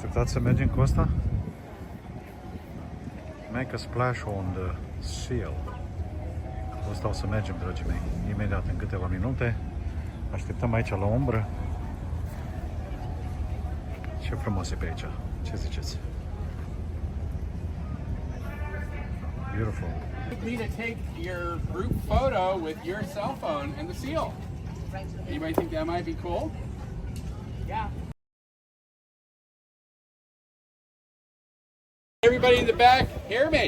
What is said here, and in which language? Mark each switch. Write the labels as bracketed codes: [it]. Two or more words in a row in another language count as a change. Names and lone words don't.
[ro] Haideți să mergem cu asta? [en] Make a splash on the seal. [ro] Cu asta o să mergem, dragii mei, imediat, în câteva minute. Așteptăm aici la umbră. Ce frumos e pe aici. Ce ziceți? [en] Beautiful. Me to take your group photo with your cell phone and the seal. Anybody think that might be cool? Yeah. Everybody in the back, hear me?